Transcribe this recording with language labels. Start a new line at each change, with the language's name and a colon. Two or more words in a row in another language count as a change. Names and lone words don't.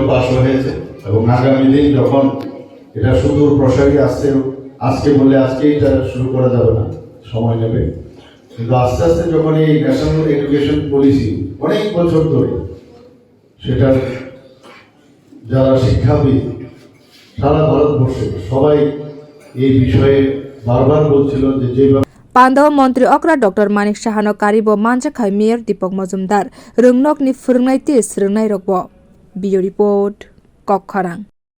Bangla: পাশ হয়েছে এবং আগামী দিন যখন এটা সুদূর প্রসারী আসছে, আজকে বললে আজকেই এটা শুরু করা যাবে না, সময় নেবে, কিন্তু আস্তে আস্তে যখন এই
English: national education policy
Bangla: অনেক বছর ধরে সেটার যারা শিক্ষাবিদ সারা ভারতবর্ষে সবাই এই বিষয়ে বারবার বলছিল যে যেভাবে
Kok Borok: Pandawa Montri Okra Dr. Manik Saha no karibo manjakhai Mayor Deepak Majumdar rwngnokni phwrwngnai ti swrwngnai rokbo.
English: Video report
Kok Borok: Kokharang.